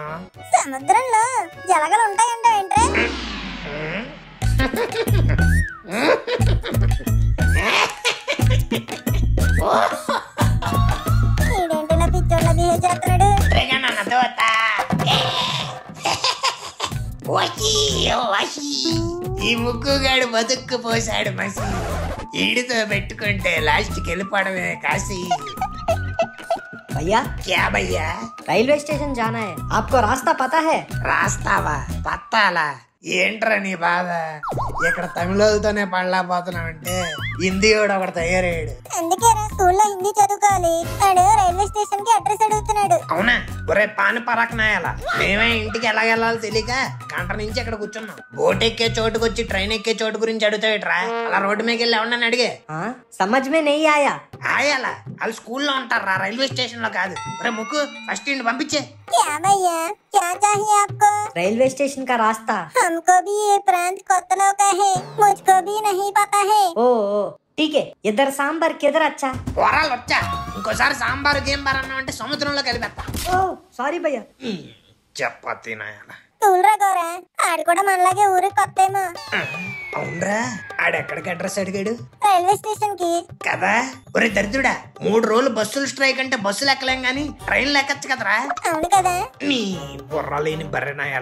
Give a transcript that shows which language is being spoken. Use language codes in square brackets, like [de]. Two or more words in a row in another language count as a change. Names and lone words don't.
[te] సముద్రంలో జలగలు ఉంటాయంటే ఏంట్రా? ఈడేంటిలా పిచ్చోళ్ళ బిహేవ్ చేస్తున్నాడు? ఈ ముక్కుగాడు బతుక్కు పోసాడు మసి, ఈడితో పెట్టుకుంటే లాస్ట్ కి వెళ్ళిపోవడమే కాశీ. [hi] भैया क्या भैया? रेलवे स्टेशन जाना है, आपको रास्ता पता है? [te] రాస్తావా పత్తాలా? ఏంట్రా నీ బాధ? ఇక్కడ తమిళతోనే పడలేకపోతున్నావంటే హిందీ కూడా ఒకటి తయారయ్యాడు. అందుకే స్కూల్లో హిందీ చదువుకోవాలి. వాడు రైల్వే స్టేషన్ కి అడ్రస్ అడుగుతున్నాడు. అవునా? ఒరే పాని పరాకనాయాలా, మేమే ఇంటికి ఎలా వెళ్ళాలో తెలియక గంట నుంచి ఇక్కడ కూర్చున్నాం. బోట్ ఎక్కే చోటుకు వచ్చి ట్రైన్ ఎక్కే చోటు గురించి అడుగుతావేట్రా? అలా రోడ్డు మీద వెళ్ళి ఎవరన్నా అడిగే [hi] हाँ समझ में नहीं आया. [te] ఆయాలా? వాళ్ళు స్కూల్లో ఉంటారా, రైల్వే స్టేషన్ లో కాదు. ఒరే ముక్కు ఫస్ట్ ఇంటి పంపించే. [hi] क्या भैया क्या चाहिए आपको? रेलवे स्टेशन का रास्ता. हमको भी ये प्रांत कोतलों का है, मुझको भी नहीं पता है. ओ ठीक है, इधर सांबर किधर अच्छा? [te] వరాలు వచ్చా, ఇంకోసారి సాంబారు గేంబార్ అన్నా అంటే సముద్రంలో కలిపేస్తా. [hi] ओ सॉरी भैया. [te] చపాతీ నాయాల. తూలరా గోరా, ఆడు కూడా మనలాగే ఊరికి కొత్తేమో. అవునరా, ఆడెక్కడికి అడ్రస్ అడిగాడు? రైల్వే స్టేషన్ కి కదా. ఒరే దరిద్రుడా, 3 రోజులు బస్సులు స్ట్రైక్ అంటే బస్సులు ఎక్కలేం గానీ ట్రైన్లు ఎక్కచ్చు కదరా. అవును కదా. నీ బుర్ర లేని బర్రెనాయాల.